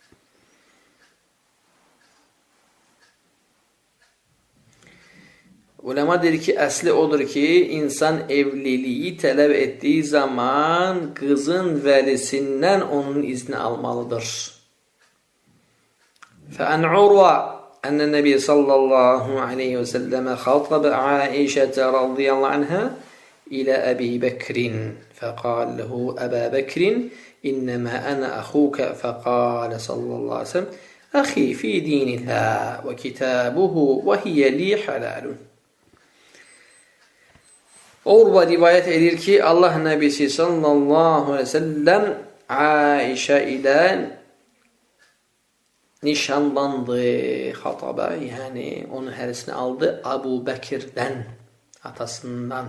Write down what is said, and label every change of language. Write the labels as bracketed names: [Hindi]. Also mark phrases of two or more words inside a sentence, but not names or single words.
[Azerbaijani] Ulema deyir ki, əsli odur ki, insan evliliyi tələb etdiyi zaman qızın vəlisindən onun izni almalıdır. [Arabic] فعن عروة أن النبي صلى الله عليه وسلم خطب عائشة رضي الله عنها إلى أبي بكر فقال له أبا بكر إنما أنا أخوك فقال صلى الله عليه وسلم أخي في دين الله وكتابه وهي لي حلال. [Azerbaijani] Urva rivayət edir ki, Allah Nəbisi [Arabic] صلى الله عليه وسلم [Azerbaijani] Aişə ilə nişanlandı, xatabə, yəni onun hərisini aldı Abu Bəkirdən, atasından.